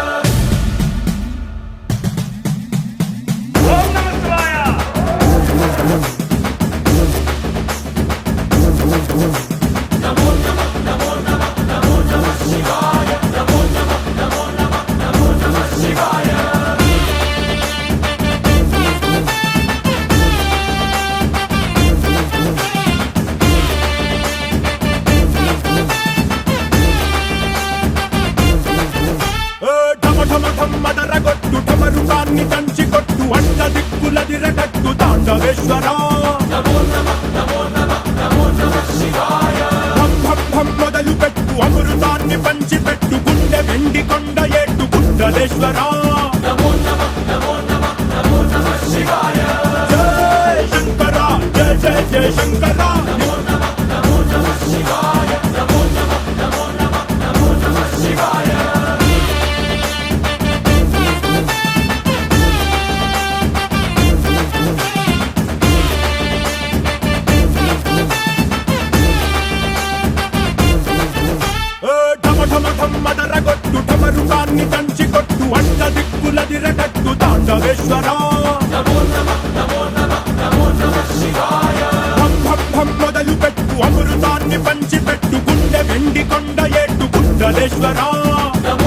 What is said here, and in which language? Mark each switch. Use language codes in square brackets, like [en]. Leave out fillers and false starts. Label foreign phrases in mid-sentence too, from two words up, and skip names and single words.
[sa] ओम नमः शिवाय। नमो नमः नमो नमः नमो नमः शिवाय। नमो नमः नमो नमः नमो नमः शिवाय। [te] మదరగొట్టు ఠమరుకాన్ని దంచి కొట్టు అడ్డ దిక్కులదిరగట్టు తాండవేశ్వరా. [sa] नमो नमः नमो नमः नमो नमः शिवाय। [te] భం భం భం మొదలు పెట్టు అమృతాన్ని పంచి పెట్టు గుండె వెండి కొండ ఏట్టు గుండలేశ్వరా. [sa] नमो नमः नमो नमः नमो नमः शिवाय। [te] జయ శంకర జయ జయ జయ శంకర. [sa] नमो नमः नमो नमः शिवाय। नमो नमः नमो नमः नमो नमः शिवाय। [te] మదరగొట్టు ఠమరుకాన్ని దంచి కొట్టు అడ్డ దిక్కులదిరగట్టు తాండవేశ్వరా. [sa] नमो नमः नमो नमः नमो नमः शिवाय। [te] భం భం భం మొదలు పెట్టు అమృతాన్ని పంచి పెట్టు గుండె వెండి కొండ ఏట్టు గుండలేశ్వరా.